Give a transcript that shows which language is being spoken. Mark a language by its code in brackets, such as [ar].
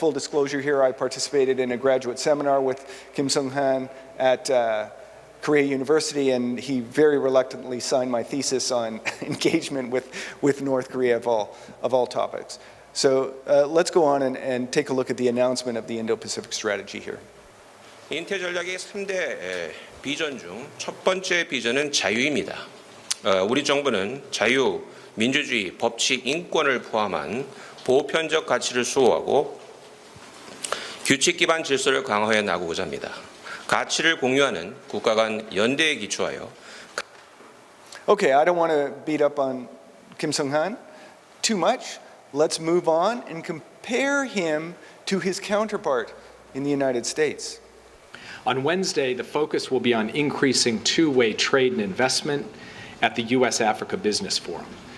[en] Full disclosure here, I participated in a graduate seminar with Kim Sung-han at Korea University, and he very reluctantly signed my thesis on engagement with North Korea of all topics. So let's go on and take a look at the announcement of the Indo-Pacific strategy here. [ko] 인태 전략의 3대 비전 중 첫 번째 비전은 자유입니다. 우리 정부는 자유, 민주주의, 법치, 인권을 포함한 보편적 가치를 수호하고 규칙 기반 질서를 강화해 나가고자 합니다. 가치를 공유하는 국가 간 연대에 기초하여 [en] Okay, I don't want to beat up on Kim Sung-han too much. Let's move on and compare him to his counterpart in the United States. On Wednesday, the focus will be on increasing two-way trade and investment at the U.S.-Africa Business Forum.